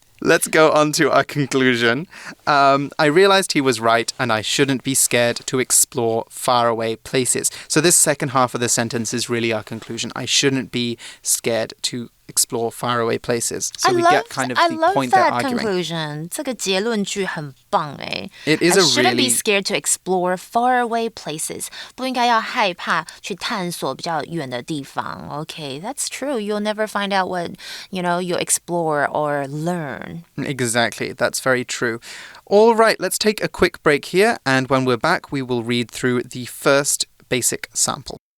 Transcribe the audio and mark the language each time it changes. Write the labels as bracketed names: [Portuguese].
[English] Let's go on to our conclusion. I realized he was right and I shouldn't be scared to explore faraway places. So this second half of the sentence is really our conclusion. I shouldn't be scared to explore faraway places. So we get kind of the point they're arguing. I love that conclusion. [Chinese] 这个结论句很棒哎。 [English] It is I shouldn't be scared to explore faraway places. [Chinese] 不应该要害怕去探索比较远的地方。 [English] Okay, that's true. You'll never find out what, you explore or learn. Exactly. That's very true. All right, let's take a quick break here. And when we're back, we will read through the first basic sample.